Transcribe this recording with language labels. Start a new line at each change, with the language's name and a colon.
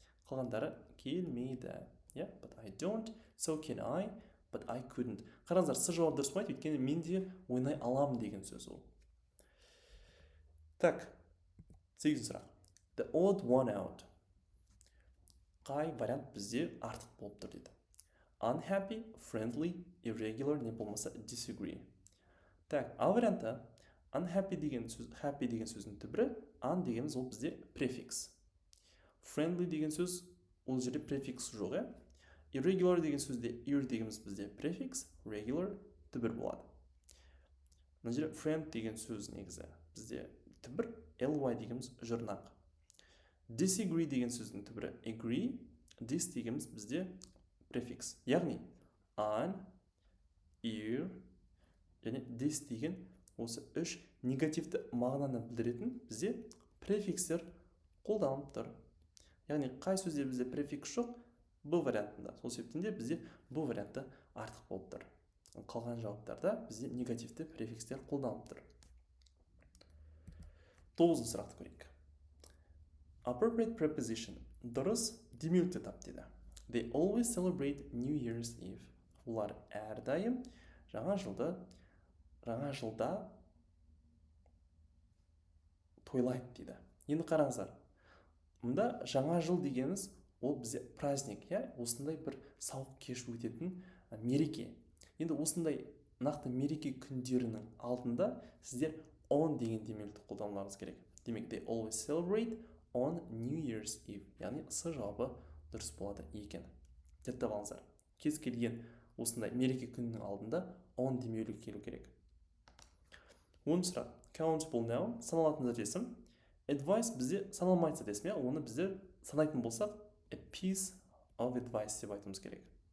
Kazakh: Қалғандары келмейді.
English: But I don't. So can I. But I couldn't.
Kazakh: Қараңыздар, С жауабы дұрыс болмайды, өйткені мен де ойнай аламын деген сөз ол. Так, 8-ші сұрақ.
English: The odd one out.
Kazakh: Қай вариант бізде артық болып тұр дейді.
English: Unhappy, friendly, irregular,
Kazakh: не болмаса
English: disagree.
Kazakh: Так, А варианты unhappy деген сөз, happy деген сөздің түбірі, un дегеніміз ол бізде префикс. Friendly деген сөз ол жерде префикс жоқ, Irregular деген сөзде ir дегеніміз бізде префикс, regular түбір болады. Мына жерде friend деген сөз негізі бізде түбір, ly дегеніміз жұрнақ. Disagree деген сөздің түбірі agree, dis дегеніміз бізде префикс. Яғни un, ir және dis деген осы үш негативті мағынаны білдіретін бізде префикстер қолданылып тұр. Яғни қай сөзде бізде префикс жоқ? Бұл вариантында. Сол себептен де бізде бұл вариантты артық болып тұр. Қалған жауаптарда бізде негативті префикстер қолданылып тұр. 9-ші сұрақты көрейік.
English: Appropriate preposition.
Kazakh: Дұрыс демеуді тап дейді.
English: They always celebrate New Year's Eve.
Kazakh: Олар әрдайым жаңа жылда тойлайды дейді. Енді қараңыздар. Мұнда жаңа жыл дегеніміз ол бізде праздник, осындай бір сауық кеш өтетін мереке. Енді осындай нақты мереке күндерінің алдында сіздер on деген демеуді қолдануларыңыз керек. Демек,
English: they always celebrate on New Year's Eve.
Kazakh: Яғни С жауабы дұрыс болады екен. Жаттап алыңыздар. Кез келген осындай мереке күнінің алдында on демеулі келу керек. 10-ші сұрақ. Countable noun, саналатын зат есім. Advice бізде саналмайтын зат есім, оны бізде санайтын болсақ, a piece of advice деп айтымыз керек.